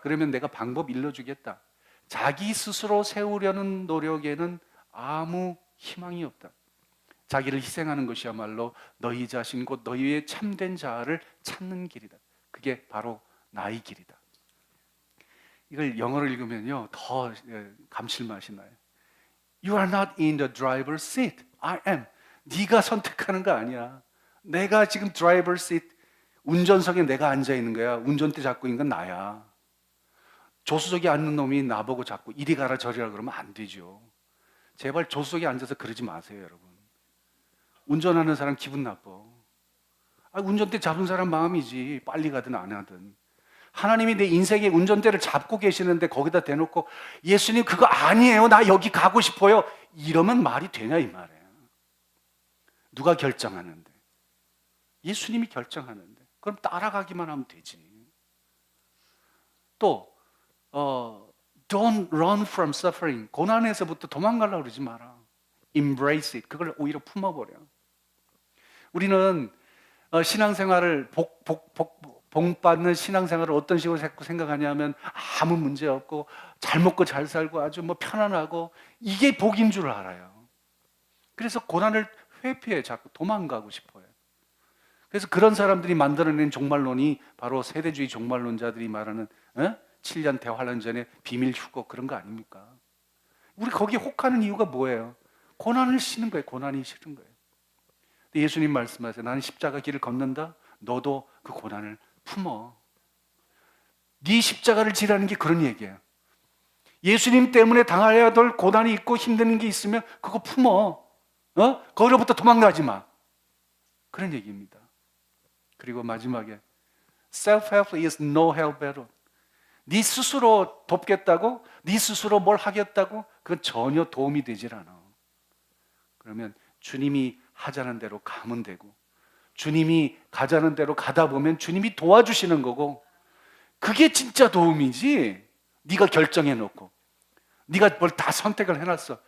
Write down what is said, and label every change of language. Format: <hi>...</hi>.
<ko>그러면 내가 방법 일러주겠다. 자기 스스로 세우려는 노력에는 아무 희망이 없다. 자기를 희생하는 것이야말로 너희 자신 곧 너희의 참된 자아를 찾는 길이다. 그게 바로 나의 길이다. 이걸 영어로 읽으면요 더 감칠맛이 나요.</ko> <en>You are not in the driver's seat. I am.</en> <ko>네가 선택하는 거 아니야. 내가 지금 driver's seat, 운전석에 내가 앉아 있는 거야. 운전대 잡고 있는 건 나야. 조수석에 앉는 놈이 나보고 자꾸 이리 가라 저리 가라 그러면 안 되죠. 제발 조수석에 앉아서 그러지 마세요, 여러분. 운전하는 사람 기분 나빠. 운전대 잡은 사람 마음이지. 빨리 가든 안 하든. 하나님이 내 인생의 운전대를 잡고 계시는데 거기다 대놓고 예수님 그거 아니에요. 나 여기 가고 싶어요. 이러면 말이 되냐 이 말이에요. 누가 결정하는데. 예수님이 결정하는데 그럼 따라가기만 하면 되지.</ko> <en>또 don't run from suffering.</en> <ko>고난에서부터 도망가려고 그러지 마라.</ko> <en>Embrace it.</en> <ko>그걸 오히려 품어버려. 우리는 신앙생활을 복받는 신앙생활을 어떤 식으로 자꾸 생각하냐면 아무 문제 없고 잘 먹고 잘 살고 아주 뭐 편안하고 이게 복인 줄 알아요. 그래서 고난을 회피해 자꾸 도망가고 싶어요. 그래서 그런 사람들이 만들어낸 종말론이 바로 세대주의 종말론자들이 말하는 7년 대환란전의 비밀 휴거 그런 거 아닙니까? 우리 거기에 혹하는 이유가 뭐예요? 고난을 싫은 거예요. 고난이 싫은 거예요. 예수님 말씀하세요. 나는 십자가 길을 걷는다. 너도 그 고난을 품어. 네 십자가를 지라는 게 그런 얘기예요. 예수님 때문에 당해야 될 고난이 있고 힘든 게 있으면 그거 품어. 거기로부터 도망가지 마. 그런 얘기입니다. 그리고 마지막에</ko> <en>self-help is no help at all.</en> <ko>네 스스로 돕겠다고? 네 스스로 뭘 하겠다고? 그건 전혀 도움이 되질 않아. 그러면 주님이 하자는 대로 가면 되고 주님이 가자는 대로 가다 보면 주님이 도와주시는 거고 그게 진짜 도움이지. 네가 결정해 놓고 네가 뭘 다 선택을 해놨어.</ko>